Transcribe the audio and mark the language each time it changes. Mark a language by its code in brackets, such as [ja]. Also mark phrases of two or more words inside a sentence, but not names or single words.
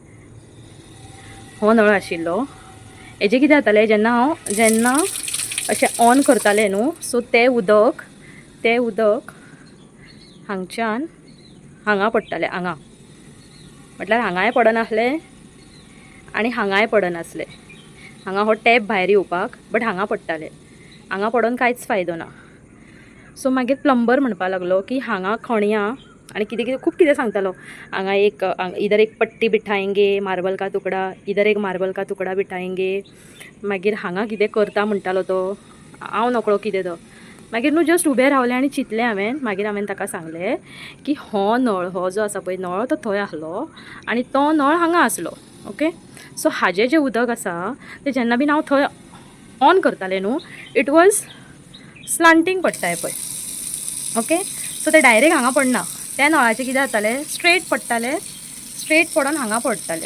[kok] हो नळ आशिल्लो हेजें कितें जातालें जेन्ना अशें ऑन करतालें न्हू सो तें उदक हांगच्यान हांगा पडटालें हांगा म्हटल्यार हांगाय पडनासलें आनी हांगाय पडनासलें हांगा हो टॅप भायर येवपाक बट हांगा पडटालें हांगा पडोन कांयच फायदो ना सो मागीर प्लंबर म्हणपाक लागलो की हांगा खणया आनी कितें खूब कितें सांगतालो हांगा [hi] एक इधर एक पट्टी बिठाएंगे मार्बल का तुकडा इधर एक मार्बल का तुकडा बिठाएंगे [kok] मागीर हांगा कितें करता म्हणटालो तो हांव नकळो कितें तो मागीर न्हू जस्ट उबें रावलें आनी चिंतलें मागीर हांवें ताका सांगलें की हो नळ हो जो आसा पळय नळ तो थंय आसलो आनी तो नळ हांगा आसलो ओके सो हाजें जें उदक आसा तें जेन्ना बीन हांव थंय ऑन करतालें न्हू [en] it was slanting [kok] पडटाय पळय ओके सो तें डायरेक्ट हांगा पडना त्या नळाचें कितें जातालें स्ट्रेट पडोन हांगा पडटालें